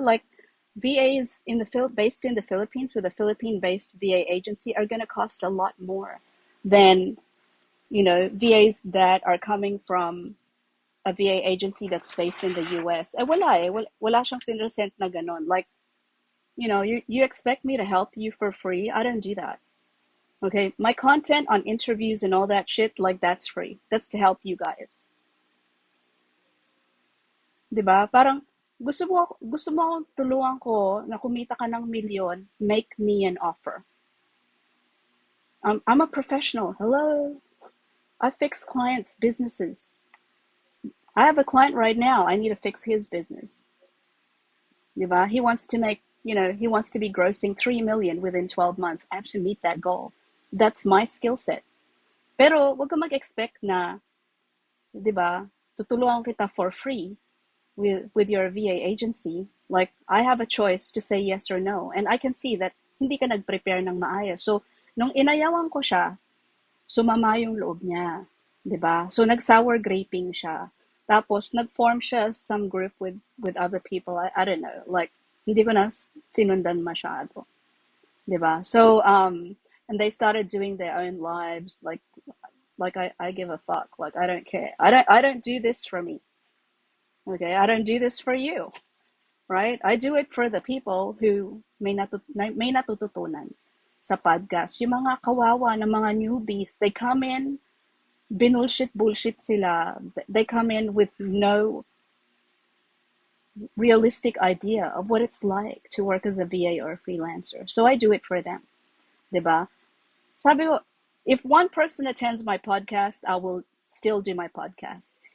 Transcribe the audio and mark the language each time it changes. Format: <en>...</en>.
<en>Like VAs based in the Philippines with a Philippine-based VA agency are going to cost a lot more than VAs that are coming from a VA agency that's based in the US.</en> <tl>Wala siyang pinresent na ganon.</tl> <en>Like, you expect me to help you for free? I don't do that. Okay, my content on interviews and all that shit, like that's free. That's to help you guys.</en> <tl>'Di ba? Parang gusto mo akong tulungan ko na kumita ka ng milyon,</tl> <en>make me an offer. I'm a professional. Hello. I fix clients' businesses. I have a client right now. I need to fix his business. Neva, he wants to he wants to be grossing 3 million within 12 months. I have to meet that goal. That's my skill set.</en> <tl>Pero wag ka mag-expect na, 'di ba, tutulungan kita</tl> <en>for free with your VA agency. Like I have a choice to say yes or no. And I can see that</en> <tl>hindi ka nag-prepare ng maayos. So, nung inayawan ko siya, sumama yung loob niya, 'di ba? So nag-sour graping siya. Tapos nag-form siya</tl> <en>some group with other people. I don't know.</en> <tl>Like hindi ko na sinundan masyado, 'di ba?</tl> <en>So and they started doing their own lives like I give a fuck. Like I don't care. I don't do this for me. Okay? I don't do this for you, right? I do it for the people who</en> <tl>may natututunan sa</tl> <en>podcast.</en> <tl>Yung mga kawawa na mga newbies,</tl> <en>they come in</en> <tl>bullshit sila.</tl> <en>They come in with no realistic idea of what it's like to work as a VA or a freelancer. So I do it for them, 'di ba?</en> <tl>Sabi ko,</tl> <en>if one person attends my podcast, I will still do my podcast.</en>